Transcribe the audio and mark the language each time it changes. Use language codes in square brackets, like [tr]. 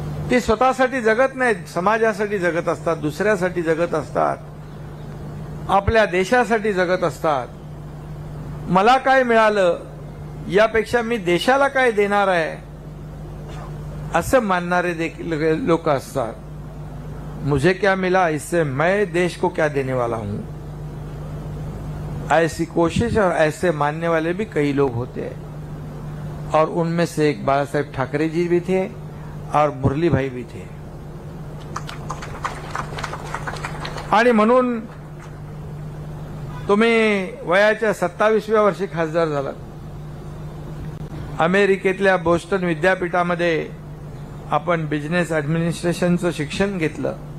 [mr] ती स्वतःसाठी जगत नाहीत, समाजासाठी जगत असतात, दुसऱ्यासाठी जगत असतात, आपल्या देशासाठी जगत असतात. मला काय मिळालं यापेक्षा मी देशाला काय देणार आहे असं मानणारे देखील लोक असतात. [hi] मुझे क्या मिला इससे मैं देश को क्या देने वाला हूं, ऐसी कोशिश और ऐसे मानने वाले भी कई लोग होते हैं. और उनमें से एक बाला साहेब ठाकरे जी भी थे और मुरली भाई भी थे. [mr] आणि म्हणून तुम्ही वयाच्या 27व्या वर्षी खासदार झालात. अमेरिकेतल्या बोस्टन विद्यापीठामध्ये आपण बिझनेस ॲडमिनिस्ट्रेशनचं शिक्षण घेतलं.